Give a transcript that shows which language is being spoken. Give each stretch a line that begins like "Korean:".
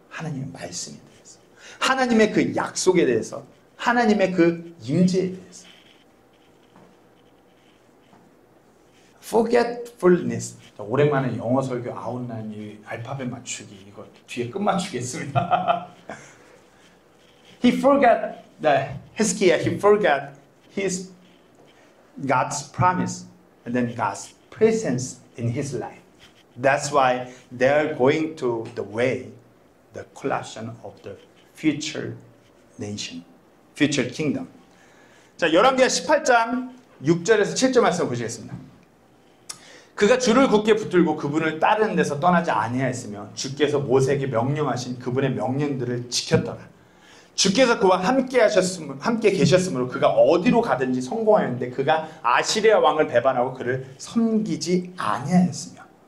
Korean: 하나님의 말씀에 대해서, 하나님의 그 약속에 대해서, 하나님의 그 임재에 대해서.
English: forgetfulness.
Korean: 오랜만에 영어 설교 아웃라인 이 알파벳 맞추기 이거 뒤에 끝 맞추겠습니다.
English: He forgot Hezekiah. He forgot his God's promise and then God's presence in his life. That's why they're going to the way, the collapse of the future nation, future kingdom.
Korean: 자, 열왕기하 18장 6절에서 7절 말씀 보시겠습니다. 그가 줄을 굳게 붙들고 그분을 따르는 데서 떠나지 아니하였으며 주께서 모세에게 명령하신 그분의 명령들을 지켰더라. 주께서 그와 함께 계셨으므로 그가 어디로 가든지 성공하였는데 그가 아시리아 왕을 배반하고 그를 섬기지 아니하였으며.